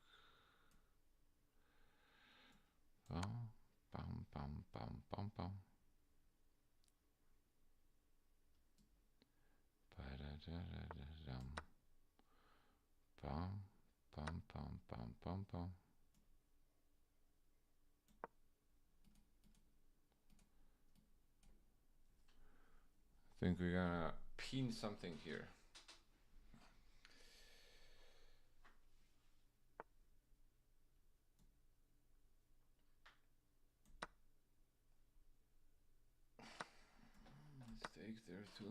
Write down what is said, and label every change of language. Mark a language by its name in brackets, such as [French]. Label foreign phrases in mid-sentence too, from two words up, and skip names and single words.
[English] Bam, bam, bam, bam, bam, bam. Bam, bam, bam, bam, bam, bam. I think we're gonna pin something here. Let's take there too.